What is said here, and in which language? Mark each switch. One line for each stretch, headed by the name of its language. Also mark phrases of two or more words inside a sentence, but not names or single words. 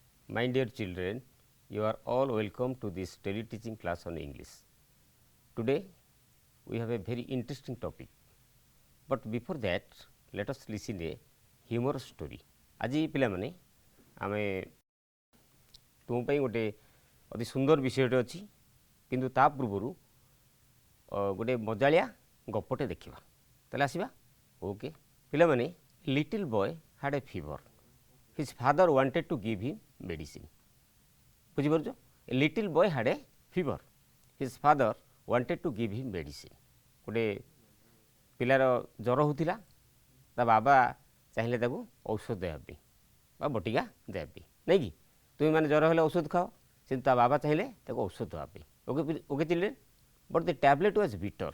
English: My dear children, you are all welcome to this tele-teaching class on English. Today, we have a very interesting topic, but before that, let us listen a humorous story.
Odia: আজি ପିଲାମାନେ ଆମେ ତୁମ ପାଇଁ ଗୋଟେ ଅତି ସୁନ୍ଦର ବିଷୟଟେ ଅଛି, କିନ୍ତୁ ତା ପୂର୍ବରୁ ଗୋଟେ ମଜାଳିଆ ଗପଟେ ଦେଖିବା। ତାହେଲେ ଆସିବା। ଓକେ ପିଲାମାନେ,
English: little boy had a fever. his father wanted to give him medicine. ବୁଝିପାରୁଛ? A little boy had a fever. His father wanted to give him medicine.
Odia: ଗୋଟେ ପିଲାର ଜ୍ୱର ହେଉଥିଲା, ତା ବାବା ଚାହିଁଲେ ତାକୁ ଔଷଧ ଦେବା ପାଇଁ ବା ବଟିକା ଦେବା ପାଇଁ, ନାଇଁ କି? ତୁମେମାନେ ଜ୍ୱର ହେଲେ ଔଷଧ ଖାଅ, କିନ୍ତୁ ତା ବାବା ଚାହିଁଲେ ତାକୁ ଔଷଧ ଦେବା ପାଇଁ।
English: okay okay children but the tablet was bitter.